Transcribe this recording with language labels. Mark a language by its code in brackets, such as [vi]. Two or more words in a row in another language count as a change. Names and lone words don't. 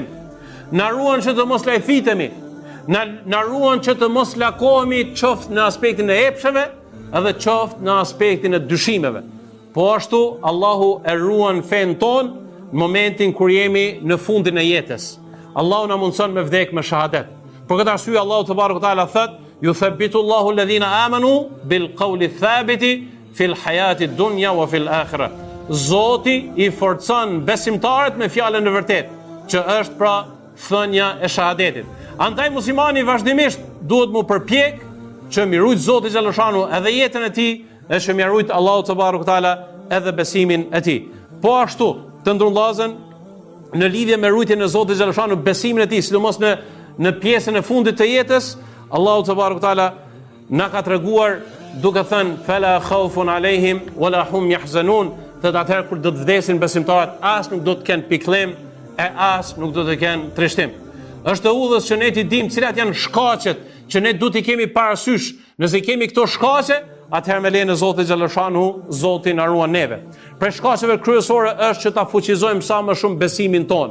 [sq] Na ruan që të mos lajthitemi. Na ruan që të mos lakohemi qoftë në aspektin e epsheve edhe qoftë në aspektin e dyshimeve. Po ashtu Allahu e ruan fen ton në momentin kur jemi në fundin e jetës. Allahu na mundson me vdek me shahadet. Për këtë arsye Allahu [ar] تبارك وتعالى thot: "يثبت الله الذين آمنوا بالقول الثابت في الحياة الدنيا وفي الآخرة." [sq] Zoti i forcon besimtarët me fjalën e vërtetë, që është pra thënia e shahadetit. Andaj muslimani vazhdimisht duhet mu përpjek që mi rujt Zoti xhaleshanu edhe jetën e tij, e që mi rujt Allahu [ar] تبارك وتعالى [sq] edhe besimin e tij. Po ashtu, të ndërllazën në lidhje me rujtjen e Zotit xhaleshanu, besimin e tij, sidomos në pjesën e fundit të jetës, Allahu [ar] تبارك وتعالى [sq] na ka treguar duke thënë: [ar] "فلا خوف عليهم ولا هم يحزنون." [sq] Të atëherë kur do të vdesin besimtarët, as nuk do të kenë pikëllim e as nuk do të kenë trishtim. Është e udhës që ne ti dim cilat janë shkaqet që ne duhet i kemi parasysh. Nëse kemi këto shkaqe, atëherë me lejen e Zotit xhaleshanu, Zoti na ruan neve. Për shkaqeve kryesore është që ta fuqizojmë sa më shumë besimin ton.